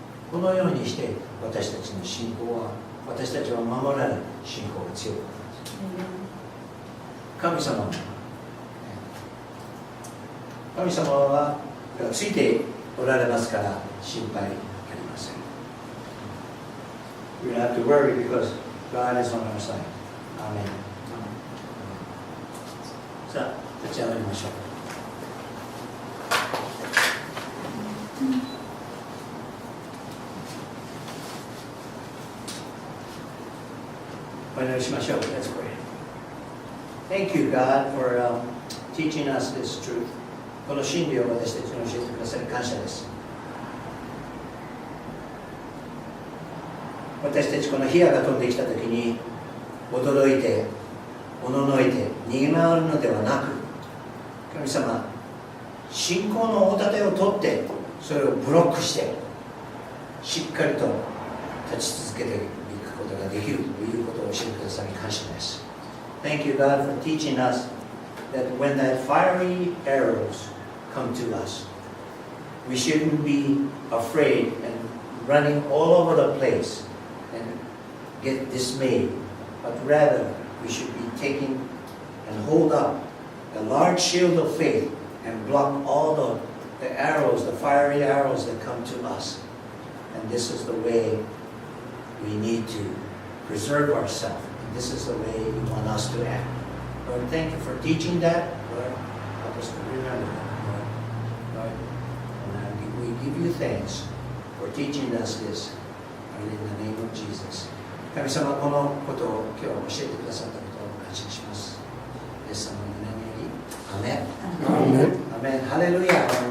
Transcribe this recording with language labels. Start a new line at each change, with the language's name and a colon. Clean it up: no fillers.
Japanese: このようにして私たちの信仰は、私たちは守られる信仰が強くなります。神様はついておられますから心配ありません。
English: We don't have to worry because God is on our side. Amen.
Japanese: さあ、立ち上がりましょう。お祈りしましょう。
English: Let's pray. Thank you, God, for teaching us this truth.
Japanese: この真理を私たちに教えてくださり感謝です。私たちこの火矢が飛んできたときに驚いて、おののいて逃げ回るのではなく、神様、信仰の大盾を取ってそれをブロックしてしっかりと立ち続けていくことができるということを教えてくださり感謝です。
English: Thank you, God, for teaching us that when that fiery arrows come to us, we shouldn't be afraid and running all over the place and get dismayed, but rather we should be taking and hold up the large shield of faith and block all the arrows, the fiery arrows that come to us. And this is the way we need to preserve ourselves. And this is the way you want us to act. Lord, thank you for teaching that. Lord, help us to remember that, Lord. And we give you thanks for teaching us this. In the name of Jesus.
Japanese: 神様、このことを今日教えてくださったことを感謝します。イエス様の名により、アメン。アメン。ハレルヤ。